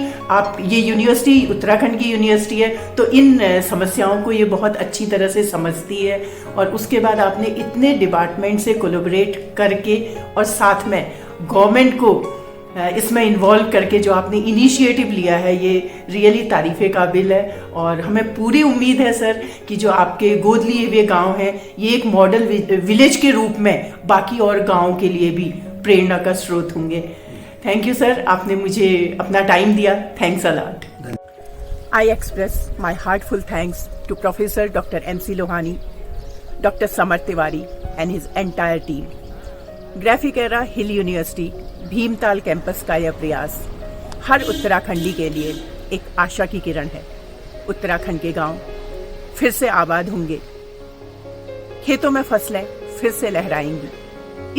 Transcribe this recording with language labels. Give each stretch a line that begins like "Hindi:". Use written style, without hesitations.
Hindi: आप, ये यूनिवर्सिटी उत्तराखंड की यूनिवर्सिटी है तो इन समस्याओं को ये बहुत अच्छी तरह से समझती है, और उसके बाद आपने इतने डिपार्टमेंट से कोलैबोरेट करके और साथ में गवर्नमेंट को इसमें इन्वॉल्व करके जो आपने इनिशिएटिव लिया है, ये रियली तारीफ़े काबिल है। और हमें पूरी उम्मीद है सर कि जो आपके गोद लिए हुए गाँव हैं ये एक मॉडल विलेज के रूप में बाकी और गाँव के लिए भी प्रेरणा का स्रोत होंगे। थैंक यू सर, आपने मुझे अपना टाइम दिया।
English: Thanks a lot. I express my heartful thanks to Professor Dr. M.C. Lohani, Dr. Samar Tiwari and his entire team.
Hindi: Graphic era hill university Bhimtal campus का यह प्रयास हर उत्तराखंडी के लिए एक आशा की किरण है। उत्तराखंड के गांव फिर से आबाद होंगे, खेतों में फसलें फिर से लहराएंगी।